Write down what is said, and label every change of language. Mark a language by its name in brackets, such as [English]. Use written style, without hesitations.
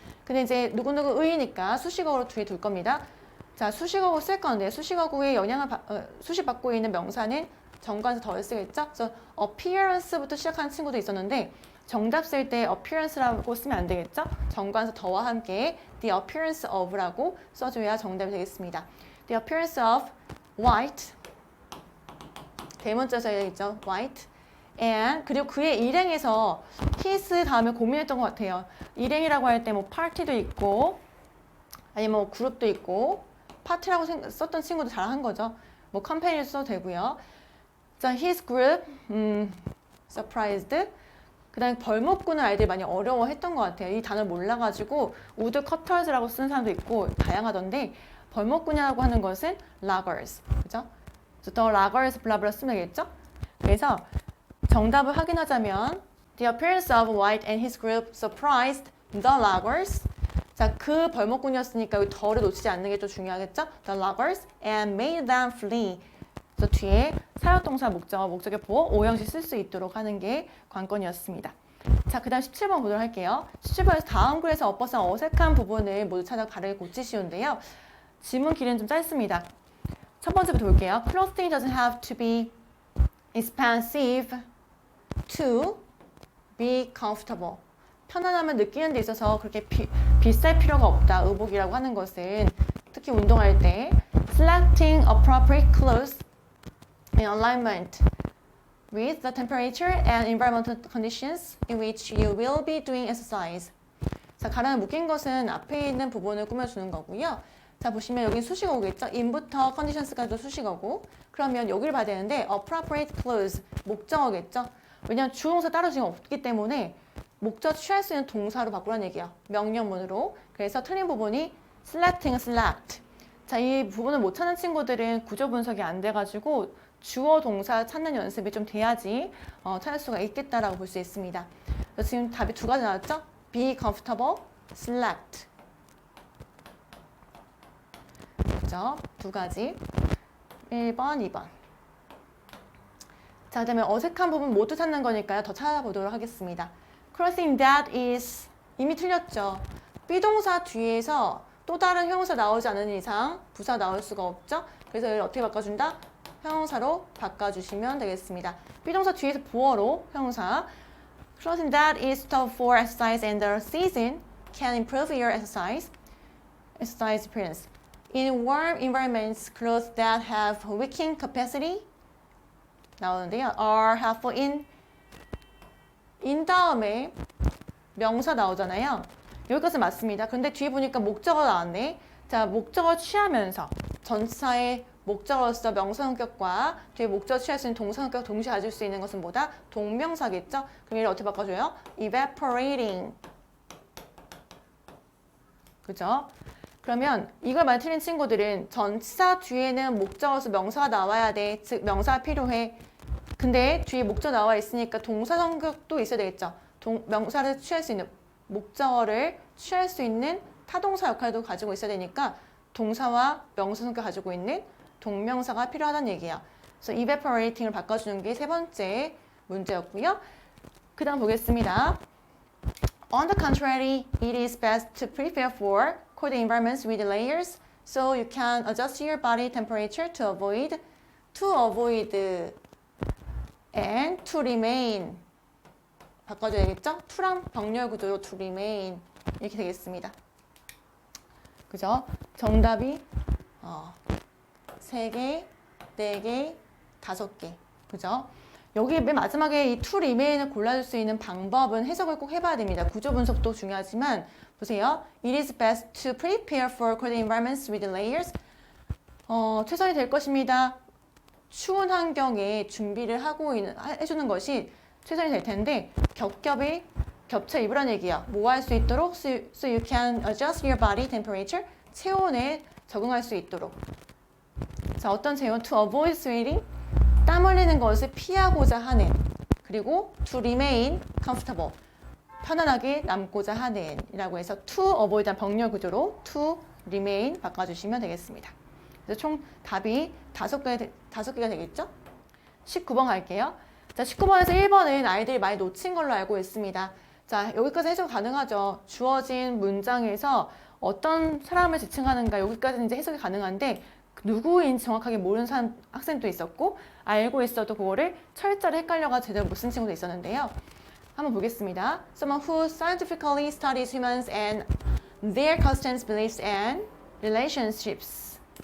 [Korean] 근데 이제 누구누구 의니까 수식어로 뒤에 둘 겁니다. 자, 수식어구 쓸 건데 수식어구에 영향을 수식받고 있는 명사는 정관에서 덜 쓰겠죠. 그래서 appearance부터 시작하는 친구도 있었는데 정답 쓸 때 appearance라고 쓰면 안 되겠죠? 정관에서 더와 함께 [English] the appearance of [Korean] 라고 써줘야 정답이 되겠습니다. [English] The appearance of white, [Korean] 대문자 써야 되겠죠? [English] white. [Korean] and 그리고 그의 일행에서 his 다음에 고민했던 것 같아요. 일행이라고 할 때 뭐 party도 있고 아니면 뭐 그룹도 있고 파티라고 썼던 친구도 잘한 거죠. 뭐 컴페니를 써도 되고요. [English] 자, his group, surprised. [Korean] 그 다음에 벌목꾼을 아이들이 많이 어려워했던 것 같아요. 이 단어를 몰라가지고 wood cutters라고 쓰는 사람도 있고 다양하던데 벌목꾼이라고 하는 것은 loggers, 그죠? the loggers 블라블라 쓰면 되겠죠? 그래서 정답을 확인하자면 [English] the appearance of White and his group surprised the loggers. [Korean] 자, 그 벌목꾼이었으니까 여기 더를 놓치지 않는 게 좀 중요하겠죠? [English] The loggers and made them flee. [Korean] 그래서 뒤에 사역동사 목적어, 목적의 보호, 오형식 쓸 수 있도록 하는 게 관건이었습니다. 자, 그 다음 17번 보도록 할게요. 17번에서 다음 글에서 엇버선 어색한 부분을 모두 찾아 바르게 고치시는데요. 지문 길이는 좀 짧습니다. 첫 번째부터 볼게요. [English] Clothing doesn't have to be expensive to be comfortable. [Korean] 편안함을 느끼는 데 있어서 그렇게 비쌀 필요가 없다. 의복이라고 하는 것은 특히 운동할 때 [English] selecting appropriate clothes in alignment with the temperature and environmental conditions in which you will be doing exercise. [Korean] 자, 가랑을 묶인 것은 앞에 있는 부분을 꾸며주는 거고요. 자, 보시면 여기 수식어겠죠? in부터 conditions까지도 수식어고 그러면 여기를 봐야 되는데 appropriate clothes, 목적어겠죠? 왜냐하면 주동사 따로 지금 없기 때문에 목적 취할 수 있는 동사로 바꾸라는 얘기예요. 명령문으로. 그래서 틀린 부분이 selecting, select. 자, 이 부분을 못 찾는 친구들은 구조 분석이 안 돼가지고 주어 동사 찾는 연습이 좀 돼야지 찾을 수가 있겠다라고 볼 수 있습니다. 그래서 지금 답이 두 가지 나왔죠? be comfortable, select. 그죠? 두 가지. 1번, 2번. 자, 그 다음에 어색한 부분 모두 찾는 거니까요. 더 찾아보도록 하겠습니다. [English] Crossing that is [Korean] 이미 틀렸죠. 비동사 뒤에서 또 다른 형용사 나오지 않는 이상 부사 나올 수가 없죠. 그래서 이걸 어떻게 바꿔준다? 형용사로 바꿔주시면 되겠습니다. 비동사 뒤에서 보어로 형용사. [English] Crossing that is tough for exercise and the season can improve your exercise experience. In warm environments, clothes that have wicking capacity [Korean] 나오는데요. [English] are helpful in [Korean] 다음에 명사 나오잖아요. 여기까지 맞습니다. 근데 뒤에 보니까 목적어 나왔네. 자, 목적어 취하면서 전치사의 목적어로서 명사 성격과 뒤에 목적어 취할 수 있는 동사 성격 동시에 가질 수 있는 것은 뭐다? 동명사겠죠? 그럼 얘를 어떻게 바꿔줘요? [English] evaporating. [Korean] 그죠? 그러면 이걸 많이 틀린 친구들은 전치사 뒤에는 목적어로서 명사가 나와야 돼. 즉 명사가 필요해. 근데 뒤에 목적 나와 있으니까 동사 성격도 있어야 되겠죠. 명사를 취할 수 있는 목적어를 취할 수 있는 타동사 역할도 가지고 있어야 되니까 동사와 명사 성격 가지고 있는 동명사가 필요하다는 얘기예요. 그래서 evaporating을 바꿔주는 게 세 번째 문제였고요. 그 다음 보겠습니다. [English] On the contrary, it is best to prepare for cold environments with layers so you can adjust your body temperature to avoid and to remain. [Korean] 바꿔줘야겠죠? to랑 병렬 구조로 to remain 이렇게 되겠습니다. 그죠? 정답이 3개, 4개, 5개. 그죠? 여기 맨 마지막에 이 to remain을 골라줄 수 있는 방법은 해석을 꼭 해봐야 됩니다. 구조 분석도 중요하지만 보세요. [English] It is best to prepare for cold environments with layers. [Korean] 최선이 될 것입니다. 추운 환경에 준비를 해주는 것이 최선이 될 텐데 겹쳐 입으라는 얘기야. 뭐 할 수 있도록 [English] so you can adjust your body temperature. [Korean] 체온에 적응할 수 있도록. 자, 어떤 체온? [English] To avoid sweating. [Korean] 땀 흘리는 것을 피하고자 하는. [English] 그리고 to remain comfortable. [Korean] 편안하게 남고자 하는 이라고 해서 to avoid 병렬 구조로 to remain 바꿔주시면 되겠습니다. 그래서 총 답이 5개가 되겠죠? 19번 갈게요. 자, 19번에서 1번은 아이들이 많이 놓친 걸로 알고 있습니다. 자, 여기까지 해석 가능하죠. 주어진 문장에서 어떤 사람을 지칭하는가 여기까지는 이제 해석이 가능한데 누구인지 정확하게 모르는 학생도 있었고 알고 있어도 그거를 철저히 헷갈려가지고 제대로 못 쓴 친구도 있었는데요. 한번 보겠습니다. [English] Someone who scientifically studies humans and their customs, beliefs and relationships.